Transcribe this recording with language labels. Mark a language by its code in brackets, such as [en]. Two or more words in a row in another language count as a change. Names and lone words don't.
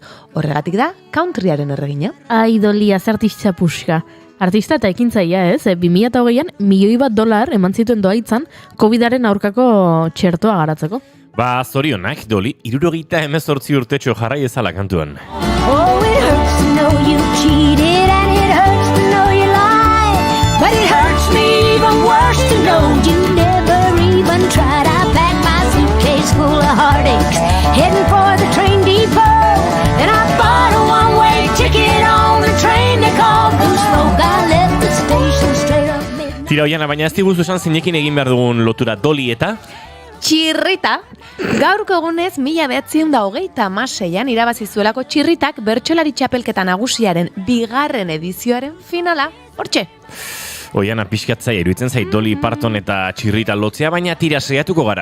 [eu] Horregatik da, countryaren erregina. Ai, Dolly, artista puska. Artista eta ekintzaia, 2020an $1.000.000 eman zituen doaitzan COVID-aren aurkako txertoa garatzeko. Ba, zorionak, Dolly, 78 urtetxo jarrai ezala kantuan. [en] Oh, it hurts to know you cheated and it hurts to know you lied. But it hurts me even worse to know you never even tried. I packed my suitcase full of heartaches, heading for the train depot. And I bought a one-way ticket on the train they call Blue Smoke. I left the station straight up midnight. [eu] Tira, Oiana, baina ez diguzu esan zinekin egin behar dugun lotura Dolly eta... Txirrita, gaurko egunez 1926an irabazi zuelako Txirritak bertsolari txapelketa nagusiaren 2. edizioaren finala, hortxe. Oiana, pixkatzaia iruditzen zait Dolly Parton eta Txirrita lotzea, baina tira saiatuko gara.